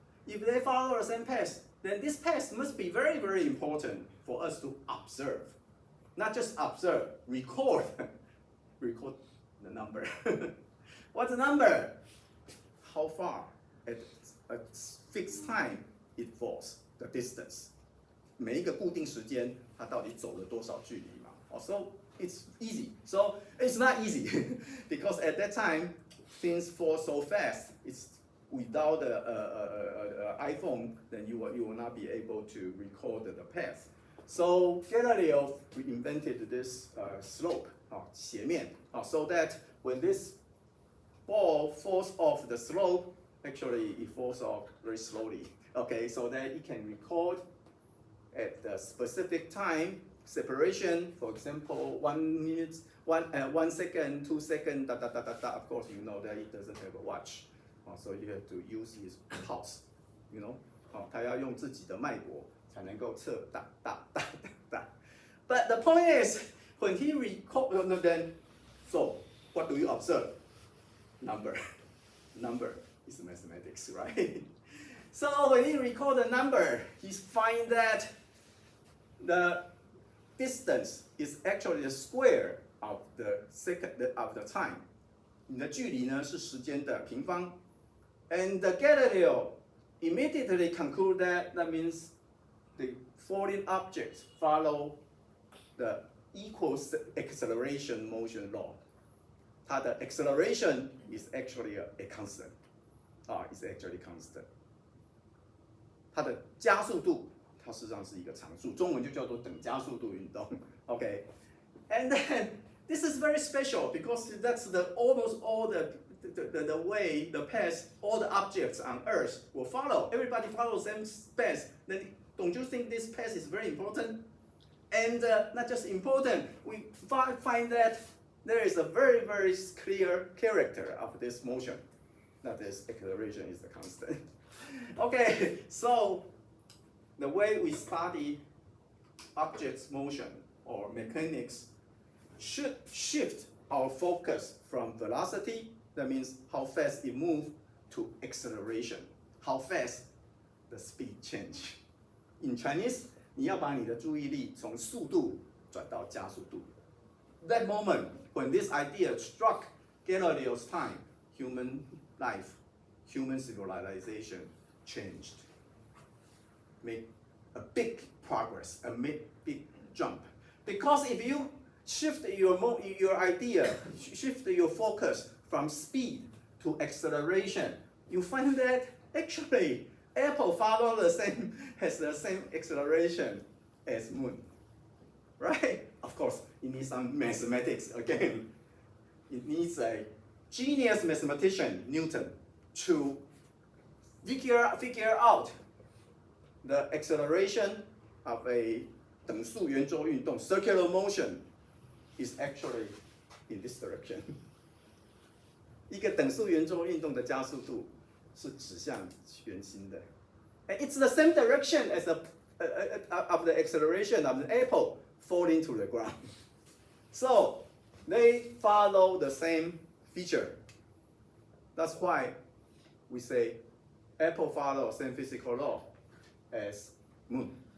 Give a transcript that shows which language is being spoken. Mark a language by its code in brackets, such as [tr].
[en] If they follow the same path, then this path must be very, very important for us to observe. Not just observe, record. Record the number. What's the number? How far at a fixed time it falls, the distance. [zh] 每一个固定时间，它到底走了多少距离嘛？ [en] So it's easy. So it's not easy because at that time things fall so fast. It's without the iPhone, then you will not be able to record the path. So Galileo invented this slope, 斜面, so that when this ball falls off the slope, actually it falls off very slowly. Okay, so that it can record at the specific time separation. For example, 1 minute, 1 second, 2 seconds, Of course, you know that it doesn't have a watch, so you have to use his pulse. You know, [zh] 他要用自己的脉搏才能够测哒哒哒哒哒. [en] But the point is, when he record, then so what do you observe? Number. Number is mathematics, right? So when he record the number, he find that the distance is actually the square of the time. [zh] 你的距离呢是时间的平方. [en] And Galileo immediately conclude that means the falling objects follow the equal acceleration motion law. [zh] 它的 [en] acceleration is actually a constant. It's actually constant. [zh] 它的加速度，它事实上是一个常数，中文就叫做等加速度运动。 [en] Okay, and then this is very special because that's almost all the way, the path, all the objects on Earth will follow. Everybody follows the same path. Then don't you think this path is very important? And not just important, we find that there is a very, very clear character of this motion. That is, acceleration is the constant. Okay, so the way we study objects' motion or mechanics should shift our focus from velocity, that means how fast it moves, to acceleration, how fast the speed change. In Chinese, [zh] 你要把你的注意力从速度转到加速度。 [en] That moment when this idea struck Galileo's time, human life, human civilization changed. Make a big progress, a big jump. Because if you shift your idea, shift your focus from speed to acceleration, you find that actually Apple has the same acceleration as Moon, right? Of course, it needs some mathematics again. It needs a genius mathematician, Newton, to figure out the acceleration of a 等速圆周运动 circular motion is actually in this direction. [zh] 一个等速圆周运动的加速度是指向圆心的。 [en] And it's the same direction as of the acceleration of the apple falling to the ground. So they follow the same feature. That's why we say apple follows the same physical law as moon.